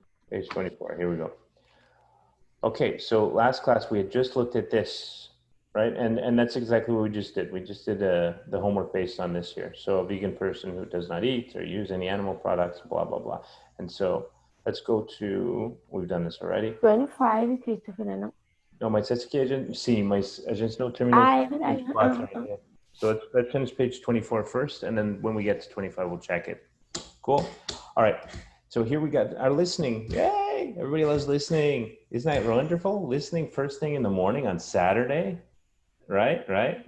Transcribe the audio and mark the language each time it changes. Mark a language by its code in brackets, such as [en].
[en] Page 24, here we go. Okay, so last class we had just looked at this, right? And that's exactly what we just did. We just did the homework based on this here. So a vegan person who does not eat or use any animal products, blah, blah, blah. And so let's go to, we've done this already. 25, Christopher, [pt] não? Não, mas essa aqui sim, mas a gente não terminou. Ah, é verdade. [en] 24, So let's finish page 24 first, and then when we get to 25, we'll check it. Cool. All right. So here we got our listening. Yay! Everybody loves listening. Isn't that wonderful? Listening first thing in the morning on Saturday, right?